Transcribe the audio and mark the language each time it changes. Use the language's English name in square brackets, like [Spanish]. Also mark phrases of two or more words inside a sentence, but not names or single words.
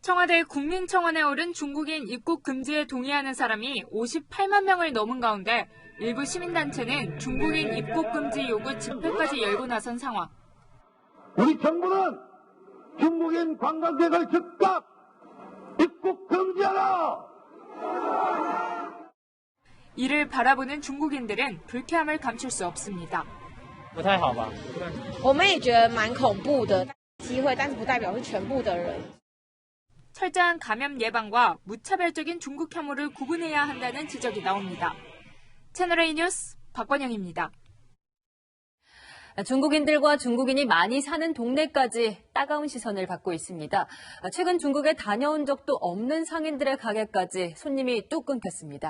[Korean] 청와대 국민청원에 오른 중국인 입국 금지에 동의하는 사람이 58만 명을 넘은 가운데 일부 시민단체는 중국인 입국 금지 요구 집회까지 열고 나선 상황. 우리 정부는 중국인 관광객을 즉각 입국 금지하라! 이를 바라보는 중국인들은 불쾌함을 감출 수 없습니다. [Chinese] 不太好吧？我们也觉得蛮恐怖的机会，但是不代表是全部的人。 [Korean] 철저한 감염 예방과 무차별적인 중국 혐오를 구분해야 한다는 지적이 나옵니다. 채널A 뉴스 박권영입니다. 중국인들과 중국인이 많이 사는 동네까지 따가운 시선을 받고 있습니다. 최근 중국에 다녀온 적도 없는 상인들의 가게까지 손님이 뚝 끊겼습니다.